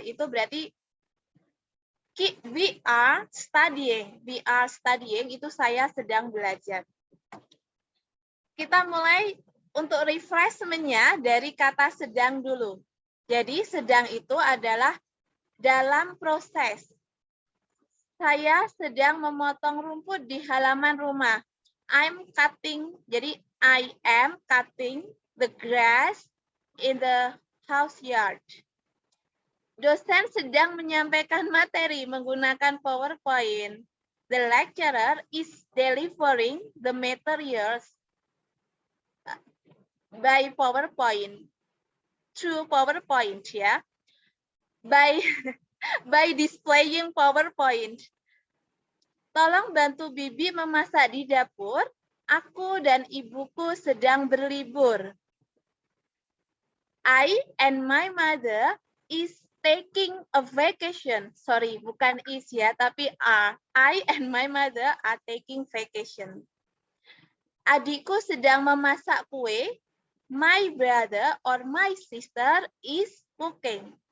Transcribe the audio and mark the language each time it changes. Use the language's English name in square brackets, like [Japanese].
[Indonesian] Itu berarti [English] we are studying. We are studying [Indonesian] itu saya sedang belajar. Kita mulai untuk refreshment-nya dari kata sedang dulu. Jadi sedang itu adalah dalam proses. Saya sedang memotong rumput di halaman rumah. [English] I'm cutting. [Indonesian] Jadi [English] I am cutting the grass in the house yard. [Indonesian] Dosen sedang menyampaikan materi menggunakan PowerPoint. [English] The lecturer is delivering the materials. by PowerPoint, through PowerPoint ya, by by displaying PowerPoint. [Indonesian] Tolong bantu Bibi memasak di dapur. Aku dan ibuku sedang berlibur. [English] I and my mother is taking a vacation. Sorry, [Indonesian] bukan [English] is [Indonesian] ya, tapi [English] are. I and my mother are taking vacation. [Indonesian] Adikku sedang memasak kue. [English] My brother or my sister is cooking.